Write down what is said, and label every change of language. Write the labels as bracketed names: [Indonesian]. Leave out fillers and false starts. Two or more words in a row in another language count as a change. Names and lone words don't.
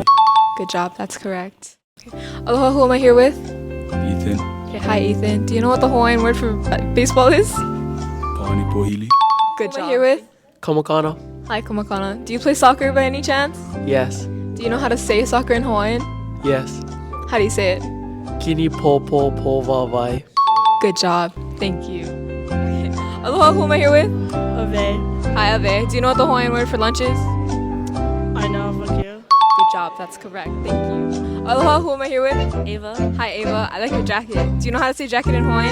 [English] Good job, that's correct. Okay. Aloha, who am I here with? Ethan. Okay, hi Ethan, do you know what the Hawaiian word for baseball is? [Hawaiian] Paani Pohili. [English] Good job. Who am I here with? Kamakana. Hi Kamakana, do you play soccer by any chance? Yes. Do you know how to say soccer in Hawaiian? Yes. How do you say it? [Hawaiian] Kini po po po vavai. [English] Good job. Thank you. Okay. Aloha, who am I here with? Ave. Hi, Ave. Do you know what the Hawaiian word for lunch is? I know, fuck you. Good job. That's correct. Thank you. Aloha, who am I here with? Ava. Hi, Ava. I like your jacket. Do you know how to say jacket in Hawaiian?